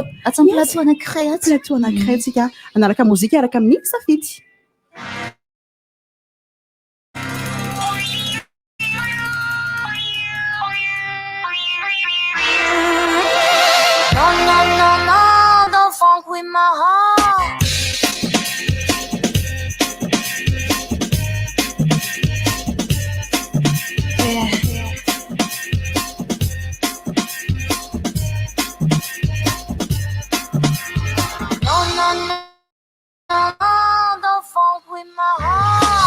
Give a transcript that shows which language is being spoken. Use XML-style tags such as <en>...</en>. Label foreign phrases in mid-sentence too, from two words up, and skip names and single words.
<mg>plateau anankiray tsika anaraka mozika araka amin'ny safidy</mg> <en>No, don't funk with my heart. Yeah. No, don't funk with my heart.</en>